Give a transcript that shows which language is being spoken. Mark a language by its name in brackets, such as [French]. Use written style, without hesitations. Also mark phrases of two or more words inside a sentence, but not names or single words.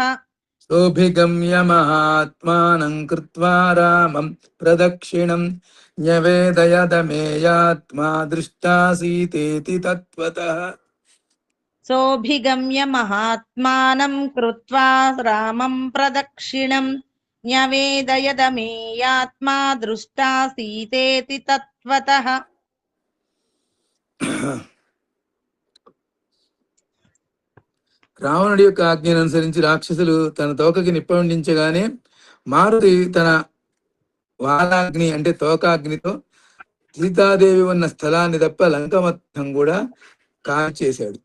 [Sanskrit] सोऽभिगम्य महात्मानं कृत्वा रामं प्रदक्षिणम् न्यवेदयदमेयात्मा दृष्टासीतेति तत्त्वतः सोऽभिगम्य महात्मानं कृत्वा रामं प्रदक्षिणम् न्यवेदयदमेयात्मा दृष्टासीतेति तत्त्वतः [Telugu] రావణుడి యొక్క ఆజ్ఞను అనుసరించి రాక్షసులు తన తోకకి నిప్పండించగానే మారుతి తన వాలాగ్ని అంటే తోకాగ్నితో సీతాదేవి ఉన్న స్థలాన్ని తప్ప లంక మొత్తం కూడా కాల్చేశాడు.